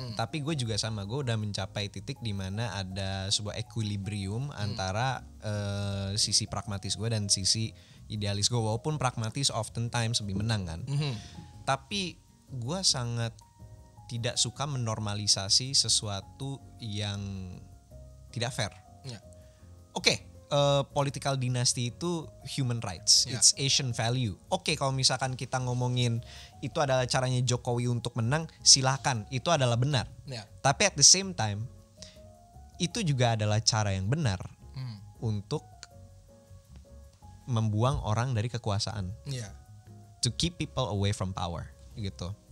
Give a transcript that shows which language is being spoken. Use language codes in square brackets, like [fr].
[id] Tapi gue juga sama, gue udah mencapai titik di mana ada sebuah equilibrium antara sisi pragmatis gue dan sisi idealis gue. Walaupun pragmatis oftentimes lebih menang kan. Tapi gue sangat tidak suka menormalisasi sesuatu yang tidak fair. Ya. Oke, [en] political dynasty itu human rights, it's Asian value. [id] Oke, kalau misalkan kita ngomongin itu adalah caranya Jokowi untuk menang, silakan, itu adalah benar. Tapi [en] at the same time, [id] itu juga adalah cara yang benar untuk membuang orang dari kekuasaan, [en] to keep people away from power, [id] gitu.